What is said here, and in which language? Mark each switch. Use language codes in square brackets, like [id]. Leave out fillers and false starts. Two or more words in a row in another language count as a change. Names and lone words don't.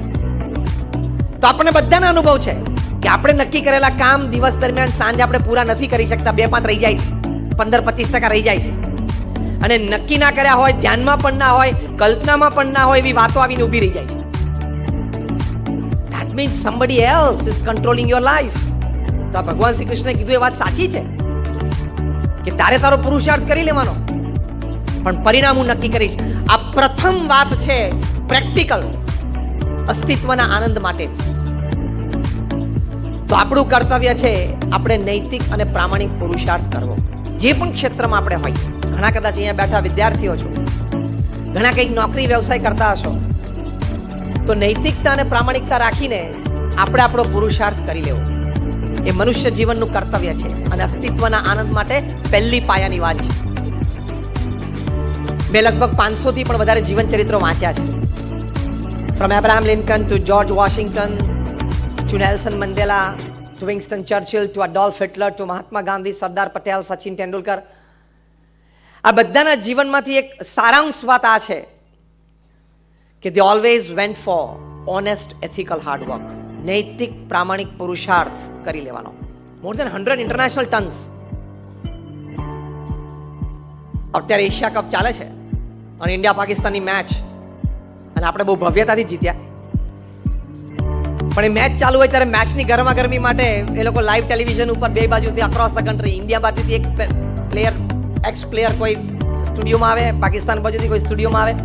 [gu] તો આપણને બધાને અનુભવ છે કે આપણે નક્કી કરેલા કામ દિવસ દરમિયાન સાંજે આપણે પૂરા નથી કરી શકતા, 2-5 રહી જાય છે, 15-25% રહી જાય છે. અને નક્કી ના કર્યા હોય, ધ્યાનમાં પણ ના હોય, કલ્પનામાં પણ ના હોય, એવી વાતો આવીને ઊભી રહી જાય છે. [en] that means somebody else is controlling your life. [gu] તો આ ભગવાન શ્રી કૃષ્ણએ કીધું એ વાત સાચી છે કે તારે તારો પુરુષાર્થ કરી લેવાનો, પણ પરિણામ હું નક્કી કરીશ. આ પ્રથમ વાત છે પ્રેક્ટિકલ અસ્તિત્વના આનંદ માટે. તો આપણું કર્તવ્ય છે આપણે નૈતિક અને પ્રામાણિક પુરુષાર્થ કરવો, જે પણ ક્ષેત્રમાં આપણે હોય. ઘણા કદાચ અહીંયા બેઠા વિદ્યાર્થીઓ છો, ઘણા કંઈક નોકરી વ્યવસાય કરતા હશો, તો નૈતિકતા અને પ્રામાણિકતા રાખીને આપણે આપણો પુરુષાર્થ કરી લેવો એ મનુષ્ય જીવનનું કર્તવ્ય છે અને અસ્તિત્વના આનંદ માટે પહેલી પાયાની વાત છે. મેં લગભગ 500 થી પણ વધારે જીવન ચરિત્રો વાંચ્યા છે. [en] From Abraham Lincoln to George Washington to Nelson Mandela to Winston Churchill to Adolf Hitler to Mahatma Gandhi, Sardar Patel, Sachin Tendulkar, [gu] આ બધાના જીવનમાંથી એક સારાંશ વાત આ છે કે [en] they always went for honest, ethical hard work. [gu] નૈતિક પ્રામાણિક પુરુષાર્થ કરી લેવાનો. [en] More than 100 international tons. [gu] અત્યારે એશિયા કપ ચાલે છે અને ઇન્ડિયા પાકિસ્તાનની મેચ, અને આપણે બહુ ભવ્યતાથી જીત્યા. પણ એ મેચ ચાલુ હોય ત્યારે મેચની ગરમાગરમી માટે એ લોકો [en] live television [gu] ઉપર બે બાજુથી [en] across the country, [gu] ઇન્ડિયા બાજુથી એક પ્લેયર, [en] ex player [gu] કોઈ સ્ટુડિયોમાં આવે, પાકિસ્તાન બાજુથી કોઈ સ્ટુડિયોમાં આવે.